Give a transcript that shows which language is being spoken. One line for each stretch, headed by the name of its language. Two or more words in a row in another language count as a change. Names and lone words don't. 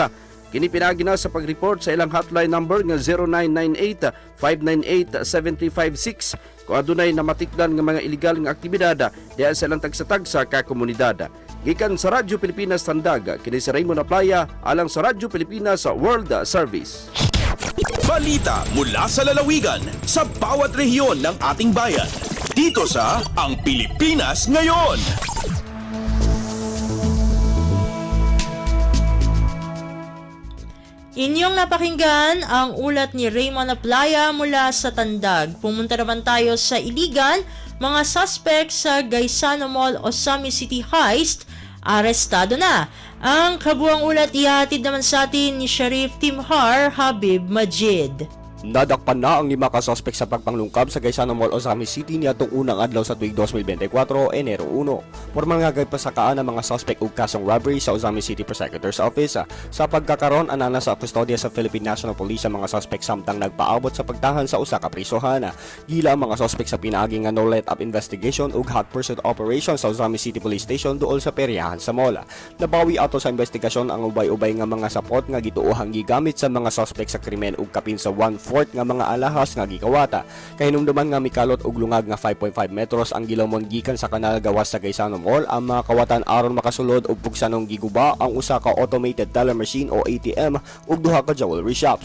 Cebuano: Kini pinaagi na sa pag-report sa ilang hotline number nga 0998-598-7356 kung adunay namatikdan nga mga illegal nga aktibidad diha sa ilang tagsa-tagsa ka komunidad. Gikan sa Radyo Pilipinas Tandag, kini si Raymond Aplaya alang sa Radyo Pilipinas World Service.
Filipino: Balita mula sa lalawigan sa bawat rehiyon ng ating bayan. Dito sa Ang Pilipinas Ngayon. Inyong napakinggan ang ulat ni Raymond Aplaya mula sa Tandag. Pumunta naman tayo sa Iligan. Mga suspect sa Gaisano Mall, Osami City heist, arestado na.
Cebuano: Ang kabuang ulat ihatid naman sa atin ni Sheriff Timhar Habib Majid. Nadakpan na ang 5 ka-suspect sa pagpanglungkab sa Gaisano Mall, Osami City niadtong unang adlaw sa tuig 2024, Enero 1. Formal nga gaypasakaan ang mga suspect og kasong robbery sa Osami City Prosecutor's Office. Sa pagkakaron anana sa kustodya sa Philippine National Police ang mga suspect samtang nagpaabot sa pagtahan sa usa ka prisohan. Gila ang mga suspect sa pinaagi nga
English: no let up investigation
Cebuano: ug
English: hot pursuit operation
Cebuano: sa Osami City Police Station duol sa peryahan sa mall. Nabawi ato sa investigasyon ang ubay-ubay nga mga sapot nga gituohang gigamit sa mga suspect sa krimen ug kapin sa 1/4 nga mga alahas nga gikawata. Kahinumduman nga mikalot og lungag nga 5.5 metros ang gilawmon gikan sa kanal gawas sa Gaisano Mall ang mga kawatan aron makasulod og pugsanong giguba ang usa ka
English: automated teller machine
Cebuano: o ATM ug duha ka
English: jewelry shops.